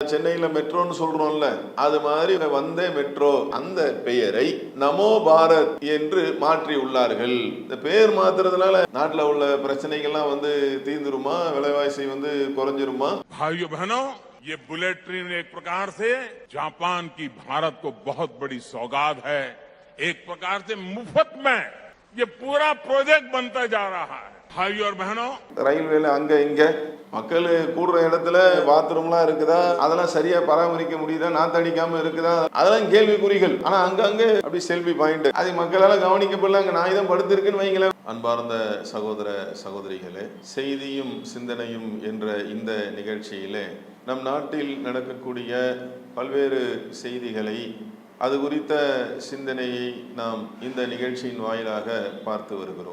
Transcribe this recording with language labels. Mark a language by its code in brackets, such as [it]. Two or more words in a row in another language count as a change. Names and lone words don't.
[ta] சென்னையில மெட்ரோன்னு சொல்றோம்ல, அது மாதிரி வந்தே மெட்ரோ அந்த பெயரை நமோ பாரத் என்று மாற்றி உள்ளார்கள். இந்த பெயர் மாத்துறதுனால நாட்டுல உள்ள பிரச்சனைகள்லாம் தீர்ந்துருமா, விலைவாசி குறைஞ்சிருமா? [hi] भाइयों बहनों, ये बुलेट ट्रेन एक प्रकार से जापान की भारत को बहुत बड़ी सौगात है। एक प्रकार से मुफ्त में ये पूरा प्रोजेक्ट बनता जा रहा है। भाइयों और बहनों, [ta] ரயில்வேல அங்க இங்க மக்கள் கூடுற இடத்துல பாத்ரூம்லாம் இருக்குதா, அதெல்லாம் சரியா பராமரிக்க முடியுதா, நாத்தடிக்காம இருக்குதா, அதெல்லாம் கேள்விக்குறிகள். ஆனா அங்கங்க அப்படி [en] selfie point [ta] அது மக்களால கவனிக்கப்படல. அங்க நாய் தான் படுத்திருக்குன்னு வைங்களேன். அன்பார்ந்த சகோதர சகோதரிகளே, செய்தியும் சிந்தனையும் என்ற இந்த நிகழ்ச்சியிலே நம் நாட்டில் நடக்கக்கூடிய பல்வேறு செய்திகளை, அது குறித்த சிந்தனையை நாம் இந்த நிகழ்ச்சியின் வாயிலாக பார்த்து வருகிறோம்.